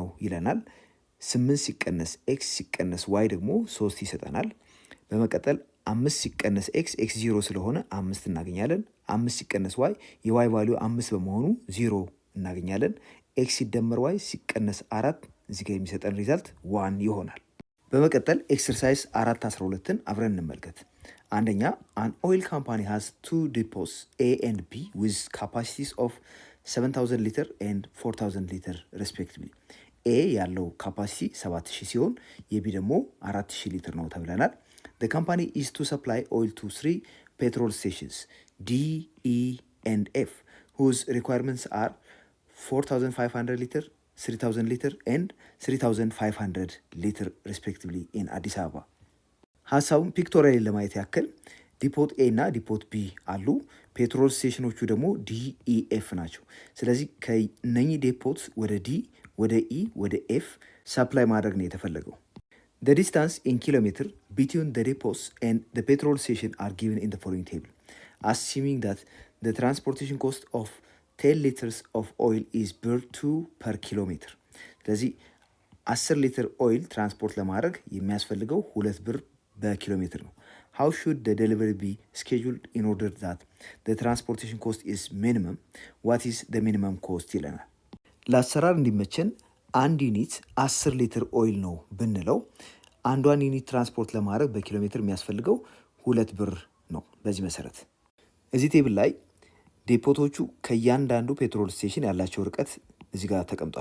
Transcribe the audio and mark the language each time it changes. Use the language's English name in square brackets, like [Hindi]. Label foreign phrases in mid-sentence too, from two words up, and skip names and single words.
[Amharic] ይለናል። 8 ሲቀነስ ኤክስ ሲቀነስ ዋይ ደግሞ 3 ይሰጠናል። በመቀጠል 5 ሲቀነስ ኤክስ 0 ስለሆነ 5 እናገኛለን። 5 ሲቀነስ ዋይ የዋይ ቫሊዩ 5 በመሆኑ 0 እናገኛለን። ኤክስ ሲደመር ዋይ ሲቀነስ 4 እዚህ ጋር የሚሰጠን ሪዛልት 1 ይሆናል። በመቀጠል ኤክሰርሳይዝ 4.12ን አብረን እንመልከት። አንደኛ [English] an oil company has 2 depots A and B with capacities of 7000 ሊትር and 4000 ሊትር respectively. [Amharic] ኤ ያለው ካፓሲቲ 7000 ሲሆን የቢ ደግሞ 4000 ሊትር ነው ተብለናል። [English] The company is to supply oil to 3 petrol stations D, E and F whose requirements are 4500 liter, 3000 liter and 3500 liter respectively in Addis Ababa. [Amharic] ሀሳቡን ፒክቶሪያል ለማየት ያክል ዲፖት ኤ እና ዲፖት ቢ አሉ። [English] petrol stations [Amharic] ደግሞ ዲኢኤፍ ናቸው። ስለዚህ ከነኚህ ዴፖት ወደ ዲ፣ ወደ ኢ፣ ወደ ኤፍ ሰፕላይ ማድረግ ነው የተፈለገው። [English] The distance in kilometer between the depots and the petrol station are given in the following table. Assuming that the transportation cost of 10 liters of oil is birr 2 per kilometer. [Amharic] ስለዚህ 10 ሊትር ኦይል ትራንስፖርት ለማድረግ የሚያስፈልገው 2 ብር በኪሎ ሜትር ነው። [English] How should the delivery be scheduled in order that the transportation cost is minimum? What is the minimum cost [Amharic] ይለናል። ለአሰራር እንዲመቸን አንድ ዩኒት 10 ሊትር ኦይል ነው ብንለው አንዷን ዩኒት ትራንስፖርት ለማድረግ በኪሎ ሜትር የሚያስፈልገው 2 ብር ነው። በዚህ መሰረት እዚህ ቴብል ላይ ዴፖቶቹ ከእያንዳንዱ [English] petrol station [Amharic] ያላቸው ርቀት እዚህ ጋር ተቀምጧል